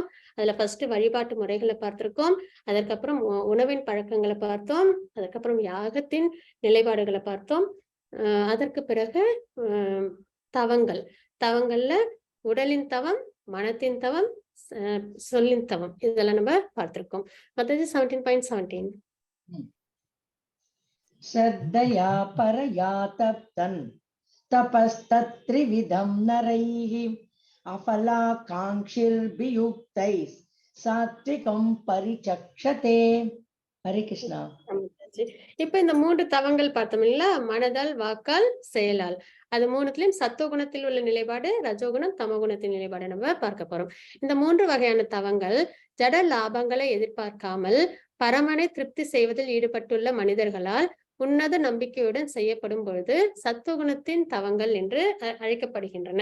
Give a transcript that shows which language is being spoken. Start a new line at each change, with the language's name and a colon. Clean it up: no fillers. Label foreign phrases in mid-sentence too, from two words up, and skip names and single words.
Tamil: அதுல ஃபர்ஸ்ட் வழிபாட்டு முறைகளை பார்த்திருக்கோம். அதற்கப்புறம் உணவின் பழக்கங்களை பார்த்தோம். அதுக்கப்புறம் யாகத்தின் நிலைப்பாடுகளை பார்த்தோம். அதற்கு பிறகு தவங்கள், தவங்கள்ல உடலின் தவம், மனத்தின் தவம், சொல்லின் தவம், இதெல்லாம் நம்ம பார்த்திருக்கோம். மற்றது 17.17
Sanskrit: श्रद्धया परया तप्तन् तपस्तत्त्रिविधं नरैः अफलाकाङ्क्षिर्भियुक्तैः सात्विकं परिचक्षते. हरे कृष्णा.
Tamil: இப்ப இந்த 3 தவங்கள் பார்த்தோம் இல்லையா? மனதால், வாக்கால், செயலால். அது 3த்திலும் சத்துவகுணத்தில் உள்ள நிலைப்பாடு, ரஜோகுணம், தமோகுணத்தின் நிலைப்பாடு நம்ம பார்க்க போறோம். இந்த 3 வகையான தவங்கள் ஜட லாபங்களை எதிர்பார்க்காமல் பரமனை திருப்தி செய்வதில் ஈடுபட்டுள்ள மனிதர்களால் உன்னத நம்பிக்கையுடன் செய்யப்படும் பொழுது சத்துவகுணத்தின் தவங்கள் என்று அழைக்கப்படுகின்றன.